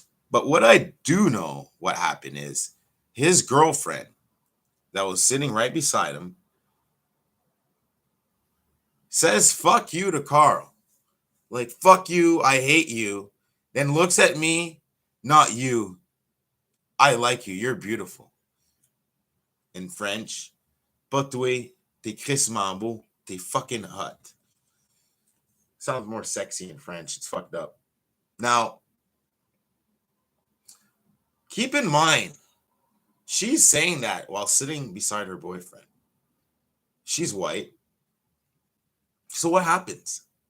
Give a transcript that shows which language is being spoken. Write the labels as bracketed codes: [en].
[en] But what I do know what happened is his girlfriend that was sitting right beside him says, fuck you to Carl. Like, fuck you, I hate you. Then looks at me, not you. I like you, you're beautiful. In French, [fr] pas toi, t'es crissement beau, t'es [en] fucking hot. Sounds more sexy in French, it's fucked up. Now, keep in mind, she's saying that while sitting beside her boyfriend. She's white. So what happens?